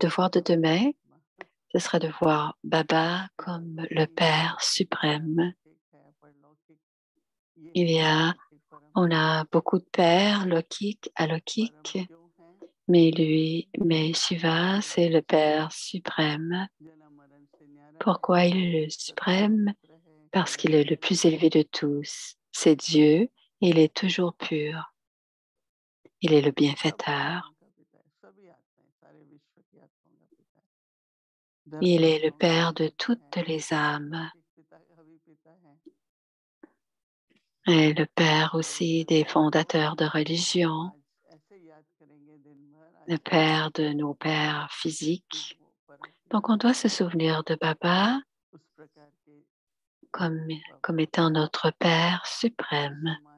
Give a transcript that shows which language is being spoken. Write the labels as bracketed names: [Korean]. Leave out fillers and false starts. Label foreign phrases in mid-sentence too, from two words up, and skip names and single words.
[Hindi] पांच [French] devoir de [Hindi] तत्वों की [French] demain, [Hindi] आत्मा [French] ce sera de voir Baba comme le [Hindi] लौकिक [French] Père [Hindi] है [French] suprême. [Hindi] लौकिक है परलौकिक ये [French] Il [Hindi] है [French] y a, [Hindi] अलौकिक परम [French] on [Hindi] पिता [French] a beaucoup de pères, Lokik, [Hindi] परम [French] Alokik, [Hindi] क्यों है [French] mais Shiva, [Hindi] क्योंकि [French] c'est le Père suprême. [Hindi] जन्म मरण से न्यारा है [French] Pourquoi il est le [Hindi] सत्य [French] suprême? [Hindi] पवित्र है [French] Parce [Hindi] कल्याण [French] qu'il est le plus [Hindi] करता [French] élevé [Hindi] है [French] de tous. C'est Dieu et il est toujours pur. Il est le [Hindi] सब आत्माओं [French] bienfaiteur. [Hindi] का पिता है सभी आत्माएं सारे विश्व की आत्माओं का पिता है [French] Il [Hindi] धर्म [French] est le [Hindi] आत्माओं का [French] Père [Hindi] भी [French] de [Hindi] पिता [French] toutes [Hindi] है [French] les âmes. [Hindi] लौकिक [French] Et le père aussi des fondateurs de religion, le père de nos pères physiques. Donc, on doit se souvenir de Baba comme étant notre Père suprême.